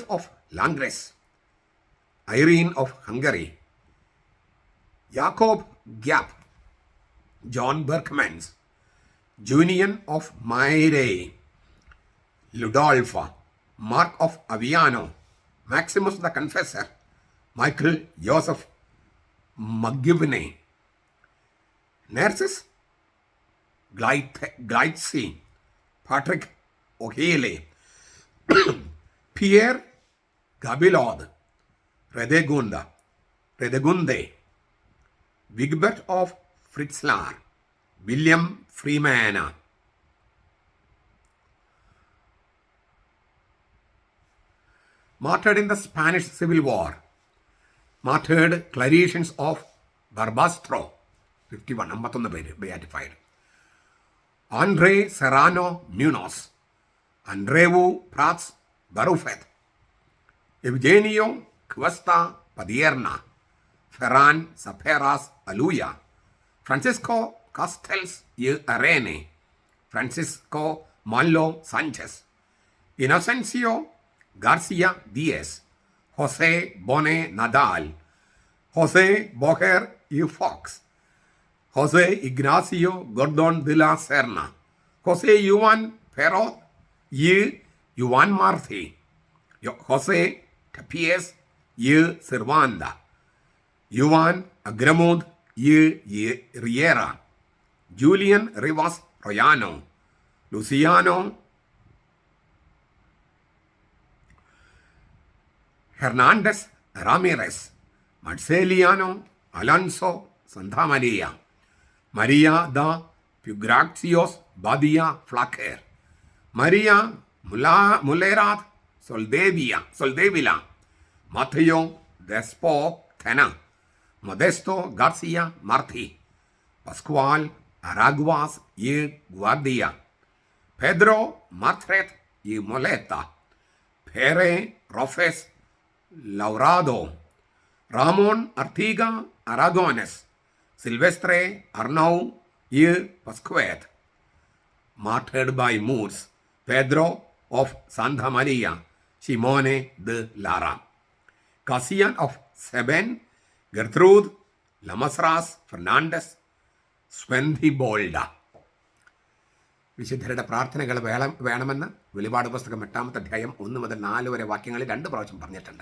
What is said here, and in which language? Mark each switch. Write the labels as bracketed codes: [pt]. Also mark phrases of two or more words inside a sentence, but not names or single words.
[ml] ഓഫ് ലാംഗ്രസ്, ഐറീൻ ഓഫ് ഹംഗറി, യാക്കോബ് ഗ്യാപ്, ജോൺ ബെർക്ക്മാൻസ്, ജൂനിയൻ ഓഫ് മൈരേ, ലുഡോൾഫ, മാർക്ക് ഓഫ് അവിയാനോ, മാക്സിമസ് ദ കൺഫെസർ, മൈക്കിൾ ജോസഫ് മഗ്യുവിനെ, നേർസിസ് ഗ്ലൈറ്റ്സി, പാട്രിക് ഒഹേലെ, പിയർ ഗബിലോദ്, റെദേഗുണ്ട, റെദഗുന്ദെ, വിഗ്ബർട്ട് ഓഫ് ഫ്രിറ്റ്സ്ലാർ, വില്യം ഫ്രീമാന. [en] Martyred in the Spanish Civil War. Martyred Claretians of Barbastro, 51, 51 പേര് beatified. Andre Serrano Munoz, Andreu Prats Barufet, Eugenio Cuesta Padierna, Ferran Saperas Aluya, Francisco Castells y Arene, Francisco Malo Sanchez, Inocencio Garcia Diaz, José Bone Nadal, José Boher y Fox, José Ignacio Gordon de la Serna, José Juan Perro y Juan Martí, José Tapies y Servanda, Juan Agramud y Riera, Julian Rivas Royano, Luciano Hernández Ramírez, Marceliano Alonso Santamaria, María da Pugracios Badia Flaquer, María Mulerat Soldevila, Mateo Despo Tena, Modesto García Martí, Pascual Araguas y Guardia, Pedro Martret y Moleta, Pere Rofes Laurado, Ramón Artiga Aragones, Silvestre Arnau y Pascuet. Martyred by Moors, Pedro of Santa Maria, Simone de Lara, Cassian of Seben, Gertrude Lamasras Fernandez, Svendibolda. [ml] വിശുദ്ധരുടെ പ്രാർത്ഥനകൾ വേണമെന്ന് വെളിപാട് പുസ്തകം 8-ാമത്തെ അധ്യായം 1 മുതൽ 4 വരെ വാക്യങ്ങളിൽ 2 പ്രാവശ്യം പറഞ്ഞിട്ടുണ്ട്.